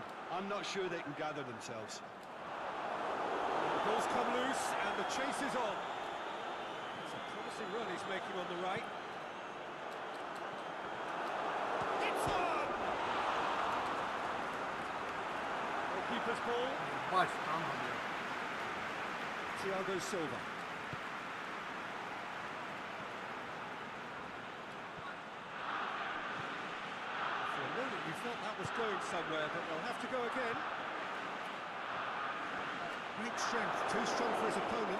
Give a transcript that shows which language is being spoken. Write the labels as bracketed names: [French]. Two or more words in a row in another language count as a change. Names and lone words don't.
[English] I'm not sure they can gather themselves. The ball's come loose, and the chase is on. It's a promising run he's making on the right. It's on! Goalkeeper's ball. [Ukrainian] Бач, там, блядь. [English] Thiago Silva. For a moment we felt that was going somewhere, but they'll have to go again. Great strength, too strong for his opponent.